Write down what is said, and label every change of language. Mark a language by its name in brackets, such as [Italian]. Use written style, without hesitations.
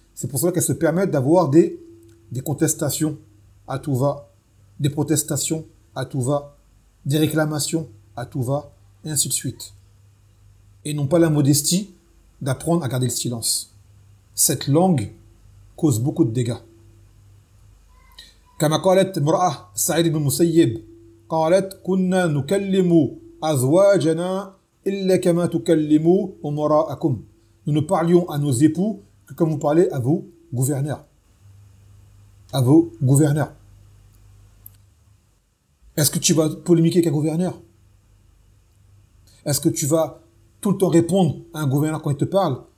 [French] C'est pour cela qu'elles se permettent d'avoir des contestations à tout va, des protestations à tout va, des réclamations à tout va, et ainsi de suite. Et n'ont pas la modestie d'apprendre à garder le silence. Cette langue cause beaucoup de dégâts. [Arabic] كما قالت امرأة سعيد بن مسيب قالت كنا نكلم أزواجنا إلا كما تكلموا أمراءكم. [French] Nous ne parlions à nos époux que comme vous parlez à vos gouverneurs. À vos gouverneurs. Est-ce que tu vas polémiquer avec un gouverneur? Est-ce que tu vas tout le temps répondre à un gouverneur quand il te parle?